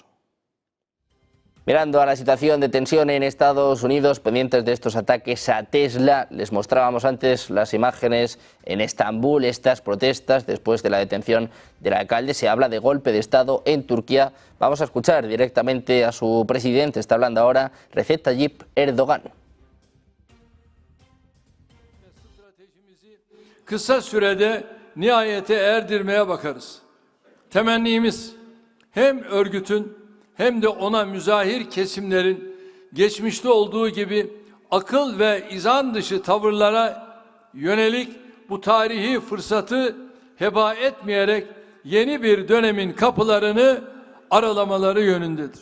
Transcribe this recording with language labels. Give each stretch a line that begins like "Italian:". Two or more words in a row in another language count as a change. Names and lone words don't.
Spanish: Mirando a la situación de tensión en Estados Unidos, pendientes de estos ataques a Tesla, les mostrábamos antes las imágenes en Estambul, estas protestas después de la detención del alcalde. Se habla de golpe de Estado en Turquía. Vamos a escuchar directamente a su presidente. Está hablando ahora Recep Tayyip Erdoğan.
Turkish: Kısa sürede nihayete erdirmeye bakarız. Temennimiz hem örgütün hem de ona müzahir kesimlerin geçmişte olduğu gibi akıl ve izan dışı tavırlara yönelik bu tarihi fırsatı heba etmeyerek yeni bir dönemin kapılarını aralamaları yönündedir.